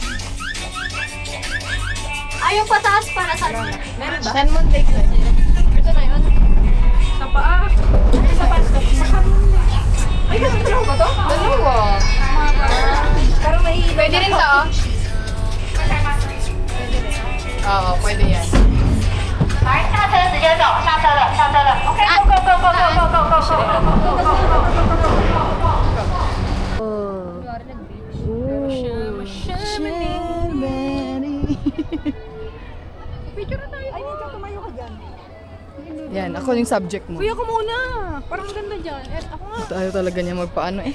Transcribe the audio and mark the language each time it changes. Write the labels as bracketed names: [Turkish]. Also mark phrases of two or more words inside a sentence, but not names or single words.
[Filipino] Ay, yung pataas para sa Meron ba? San Mon Lake na. Ito na yun. Sa paa. Sa paa. Ay, ganun ba to? Dalawa. Pero may Pwede rin to. Oo, pwede yan. [Chinese] 来，下车直接走，下车了 ，OK， [English] go go go go go go go go go。 [Filipino] Yan, ako yung subject mo. Kuya ko muna. Parang ganda dyan. Eh, ako nga. Ayaw talaga niya magpaano eh.